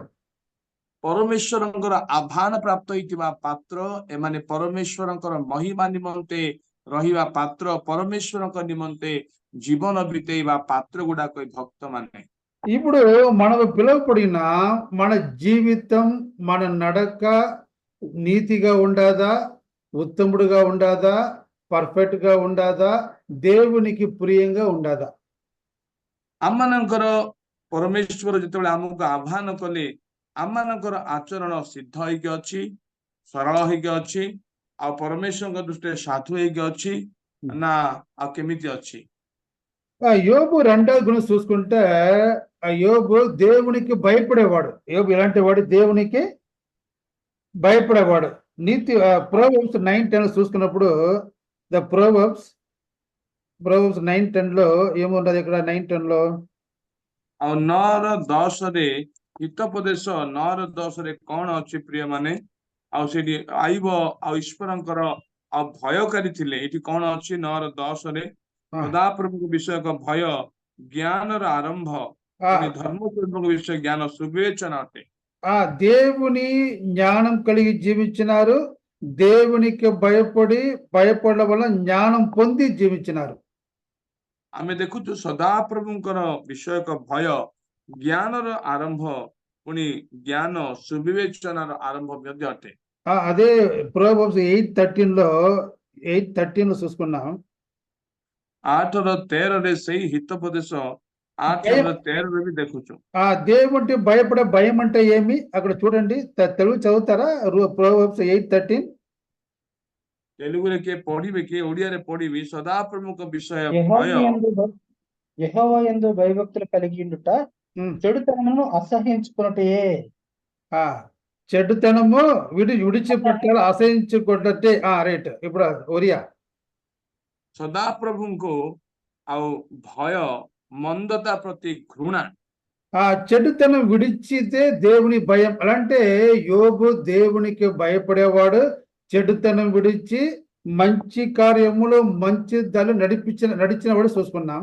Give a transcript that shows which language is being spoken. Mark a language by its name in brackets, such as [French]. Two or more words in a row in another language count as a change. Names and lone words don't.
[Odia] ପରମେଶ୍ୱରଙ୍କର ଆହ୍ୱାନ ପ୍ରାପ୍ତ ହେଇଥିବା ପାତ୍ର, ଏମାନେ ପରମେଶ୍ୱରଙ୍କର ମହିମା ନିମନ୍ତେ ରହିବା ପାତ୍ର, ପରମେଶ୍ୱରଙ୍କ ନିମନ୍ତେ ଜୀବନ ବିତେଇବା ପାତ୍ର ଗୁଡାକ ଭକ୍ତ ମାନେ। [Telugu] ఇప్పుడు మనం పిలువబడిన మన జీవితం, మన నడక నీతిగా ఉండాదా, ఉత్తముడుగా ఉండాదా, పర్ఫెక్ట్ గా ఉండాదా, దేవునికి ప్రియంగా ఉండాదా? [Odia] ଆମମାନଙ୍କର ପରମେଶ୍ୱର ଯେତେବେଳେ ଆମକୁ ଆହ୍ୱାନ କଲେ ଆମମାନଙ୍କର ଆଚରଣ ସିଦ୍ଧ ହେଇକି ଅଛି, ସରଳ ହେଇକି ଅଛି, ଆଉ ପରମେଶ୍ୱରଙ୍କ ଦୃଷ୍ଟିରେ ସାଧୁ ହେଇକି ଅଛି ନା ଆଉ କେମିତି ଅଛି? [Telugu] యోబు రెండవ గుణం చూసుకుంటే యోబు దేవునికి భయపడేవాడు. యోబు ఎలాంటి వాడు? దేవునికి భయపడేవాడు. నీతి ప్రోవర్బ్స్ 9:10 చూసుకున్నప్పుడు [English] the Proverbs [Telugu] 9:10 లో ఏమున్నది? ఇక్కడ 9:10 [Odia] ଆଉ 9:10 ହିତୋପଦେଶ 9:10 କଣ ଅଛି ପ୍ରିୟ ମାନେ? ଆଉ ସେଠି ଆଇବ ଆଉ ଈଶ୍ୱରଙ୍କର ଆଉ ଭୟକାରୀ ଥିଲେ। ଏଠି କଣ ଅଛି 9:10 ସଦାପ୍ରଭୁଙ୍କ ବିଷୟକ ଭୟ ଜ୍ଞାନର ଆରମ୍ଭ, ଧର୍ମପ୍ରଭୁଙ୍କ ବିଷୟ ଜ୍ଞାନ ସୁବିବେଚନା ଅଟେ। [Telugu] దేవుని జ్ఞానం కలిగి జీవించినారు. దేవునికి భయపడడం వల్ల జ్ఞానం పొంది జీవించినారు. [Odia] ଆମେ ଦେଖୁଛୁ ସଦାପ୍ରଭୁଙ୍କର ବିଷୟକ ଭୟ ଜ୍ଞାନର ଆରମ୍ଭ, ପୁଣି ଜ୍ଞାନ ସୁବିବେଚନାର ଆରମ୍ଭ ମଧ୍ୟ ଅଟେ। [Telugu] అదే ప్రోవర్బ్స్ 8:13 చూసుకున్నాం. [Odia] 8:13 ସେଇ ହିତୋପଦେଶ 8:13 ବି ଦେଖୁଛୁ। [Telugu] దేవుంటే భయపడే భయం అంటే ఏమి? అక్కడ చూడండి, తెలుగు చదువుతారా? ప్రోవర్బ్స్ 8:13 [Odia] తెలుగుରେ କିଏ ପଢିବେ, କିଏ ଓଡିଆରେ ପଢିବି? ସଦାପ୍ରଭୁଙ୍କ ବିଷୟ ଭୟ [Telugu] యెహోవా యందు భయభక్తులు కలిగి ఉండుట చెడుతనమును అసహ్యించుకున్నటయే. చెడుతనము విడిచిపెట్టాలి, అసహించుకున్నట్టే. రైట్. ఇప్పుడు ఒరియా [Odia] ସଦାପ୍ରଭୁଙ୍କୁ ଆଉ ଭୟ ମନ୍ଦତା ପ୍ରତି ଘୃଣା। [Telugu] చెడుతనం విడిచితే దేవుని భయం. అలాంటే యోబు దేవునికి భయపడేవాడు. చెడుతనం విడిచి మంచి కార్యములు, మంచి దాన్ని నడిచిన వాడు చూసుకున్నాం.